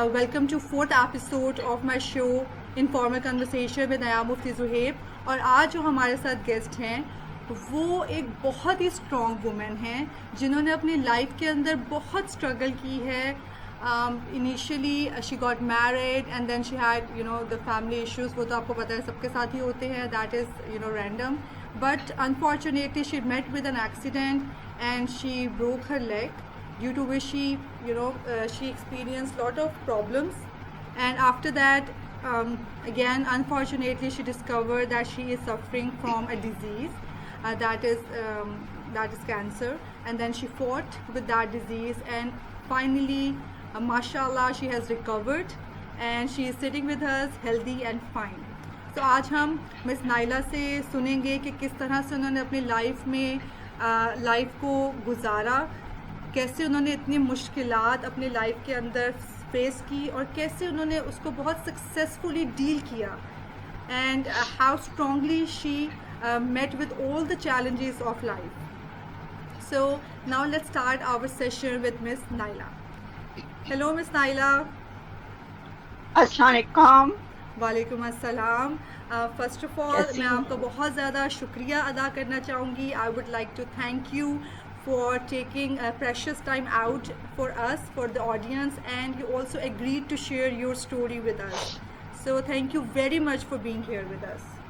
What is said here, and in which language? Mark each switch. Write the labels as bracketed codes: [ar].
[en] Welcome to fourth episode of my show Informal Conversation with नया मुफ्ती ज़ुहेब. [hi] और आज जो हमारे साथ गेस्ट हैं वो एक बहुत ही स्ट्रॉन्ग वुमेन हैं जिन्होंने अपनी लाइफ के अंदर बहुत स्ट्रगल की है. [en] Initially she got married and then she had the family issues. [hi] वो तो आपको पता है सबके साथ ही होते हैं. [en] That is random. But unfortunately she met with an accident and she broke her leg, due to which she she experienced lot of problems. And after that, again unfortunately she discovered that she is suffering from a disease, that is cancer. And then she fought with that disease, and finally mashallah she has recovered and she is sitting with us healthy and fine. [hi] तो आज हम miss Naila से सुनेंगे कि किस तरह से उन्होंने अपनी लाइफ में लाइफ को गुजारा, कैसे उन्होंने इतनी मुश्किलात अपनी लाइफ के अंदर फेस की और कैसे उन्होंने उसको बहुत सक्सेसफुली डील किया, [en] And how strongly she met with all the challenges of life. So now let's start our session with Miss Naila. Hello Miss Naila. [hi] अस्सलाम वालेकुम. वालेकुम अस्सलाम. फर्स्ट ऑफ ऑल मैं आपका बहुत ज़्यादा शुक्रिया अदा करना चाहूँगी. [en] I would like to thank you for taking a precious time out for us, for the audience, and you also agreed to share your story with us. So thank you very much for being here with us.